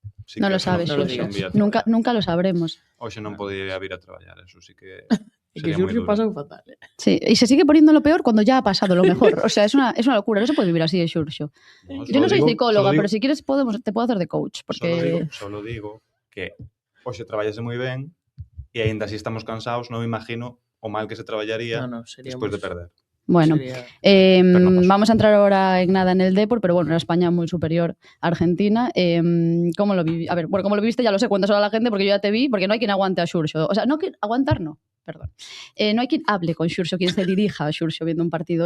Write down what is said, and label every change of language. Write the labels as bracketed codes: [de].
[es] Sí, no lo sabes, nunca lo sabremos. [gl] Hoxe non podía vir a traballar, [es] eso sí que [gl] e que Xurxo pasou fatal. [es] Sí, y se sigue poniendo lo peor cuando ya ha pasado lo mejor. O sea, es una locura, no se puede vivir así de Xurxo. Yo no soy psicóloga, pero si quieres te puedo hacer de coach. Porque... [gl] Solo digo que hoxe traballase moi ben e aínda así estamos cansados, non me imagino o mal que se traballaría despois de perder. [es] Bueno, vamos a entrar ahora en nada en el Depor, pero bueno, una España muy superior a Argentina. ¿Cómo lo viviste? A ver, bueno, ¿cómo lo viviste? Ya lo sé, cuéntaselo a la gente porque yo ya te vi, porque no hay quien aguante a Xurxo. O sea, no que aguantar, no, perdón. No hay quien hable con Xurxo, quien se dirija a Xurxo viendo un partido.